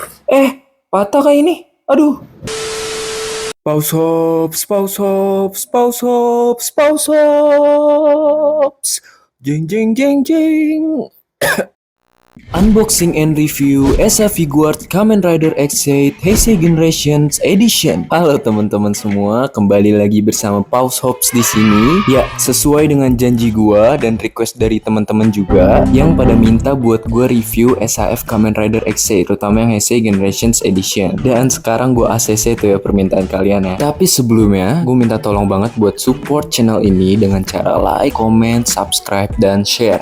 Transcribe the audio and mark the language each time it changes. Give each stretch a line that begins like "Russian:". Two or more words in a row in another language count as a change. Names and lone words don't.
Indonesian: Eh, patah kah ini? Aduh. Pause hops, pause hops, pause hops, pause hops. Jeng jeng jeng jeng.
English: Unboxing and review Esa Figuart Kamen Rider X8 Heisei Generations Edition.
Indonesian: Halo teman-teman semua, kembali lagi bersama Pause Hops di sini. Ya, sesuai dengan janji gua dan request dari teman-teman juga yang pada minta buat gua review SAF Kamen Rider X8, terutama yang Heisei Generations Edition. Dan sekarang gua ACC tuh ya permintaan kalian ya. Tapi sebelumnya, gua minta tolong banget buat support channel ini dengan cara
English: like, comment, subscribe,
Indonesian: dan share.